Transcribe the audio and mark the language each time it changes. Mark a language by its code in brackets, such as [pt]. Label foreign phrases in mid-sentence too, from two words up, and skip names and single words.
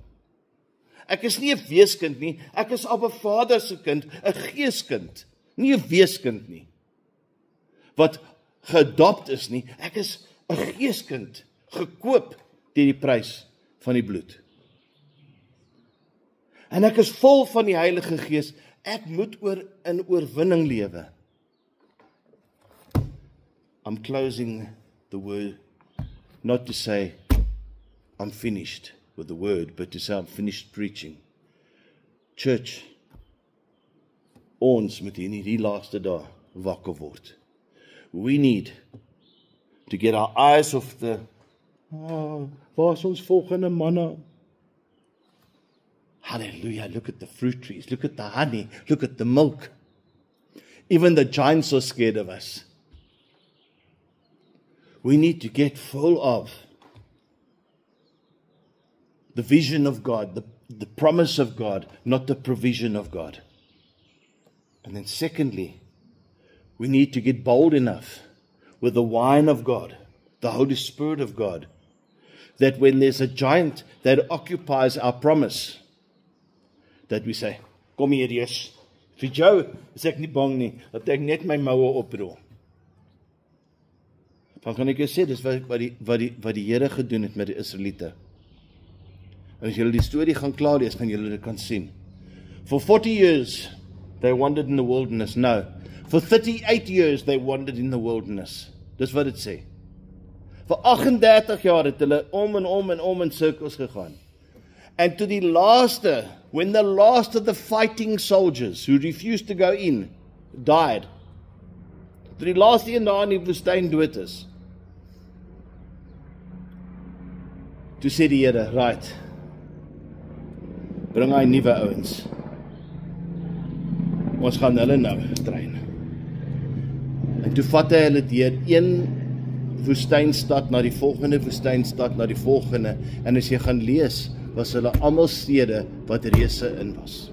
[af] Ek is nie 'n weeskind nie, ek is Abba Vader se kind, 'n geeskind, nie 'n weeskind nie, wat geadopt is nie, ek is 'n geeskind, gekoop deur die prys van die bloed. En ek is vol van die Heilige Gees, ek moet in oorwinning lewe. [en] I'm closing the word, not to say I'm finished with the word, but to say I'm finished preaching. Church, [af] ons moet in hierdie laaste dae wakker word. [en] We need to get our eyes off the [af] waar is ons volgende manna? [en] Hallelujah, look at the fruit trees, look at the honey, look at the milk. Even the giants are scared of us. We need to get full of the vision of God, the promise of God, not the provision of God. And then secondly, we need to get bold enough with the wine of God, the Holy Spirit of God, that when there's a giant that occupies our promise, that we say, [af] kom hier eers, vir jou is ek nie bang nie, dat ek net my moue oprol. Dan kan ek jou sê, dis wat die Here gedoen het met die Israeliete. En as julle die storie gaan klaar lees, gaan julle dit kan sien. [en] For 40 years, they wandered in the wilderness. No, for 38 years, they wandered in the wilderness. [af] Dis wat dit sê. Vir 38 jaar het hulle om en om in sirkels gegaan. [en] And to the last, when the last of the fighting soldiers who refused to go in died, [af] to die laaste een daar in die woestyn dood is, toe sê die Here, right, bring hy nuwe ouens. Ons gaan hulle nou train. En toe vat hy hulle deur een woestynstad na die volgende woestynstad, na die volgende, en as jy gaan lees, was hulle almal stede wat reëse in was.